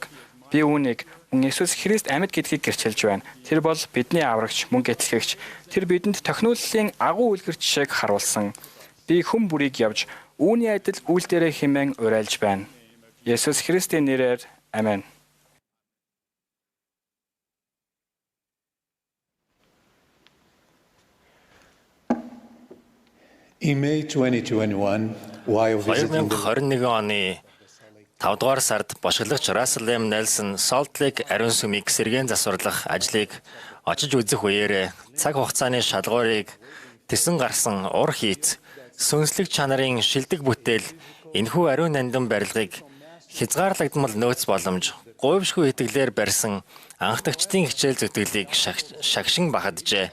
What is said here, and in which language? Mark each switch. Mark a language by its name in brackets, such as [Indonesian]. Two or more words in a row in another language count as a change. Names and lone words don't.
[Mongolian] Би үүнийг мөн Есүс Христ амьд гэдгийг гэрчилж байна. Тэр бол бидний аврагч, мөн гэтлэгч. Тэр бидэнд тохиолдлын агуу үлгэр жишээг харуулсан. Би хүн бүрийг явж үүний адил үйл дээрээ хэмээн уриалж байна. Есүс Христийн нэрээр амен. [English] In May 2021, while visiting [Mongolian] 2021 оны 5 дугаар сард бошголагч Russell M. Nelson Salt Lake ариун сүмийг сэргээн засварлах ажлыг очиж үзэх үеэр цаг хугацааны шалгуурыг тэсэн гарсан ур хийц сүнслэг чанарын шилдэг бүтээл энэхүү ариун нандин барилгыг хязгаарлагдмал нөөц боломж гуйвшгүй итгэлээр барьсан анхдагчдын хичээл зүтгэлийг шагшин бахаджээ.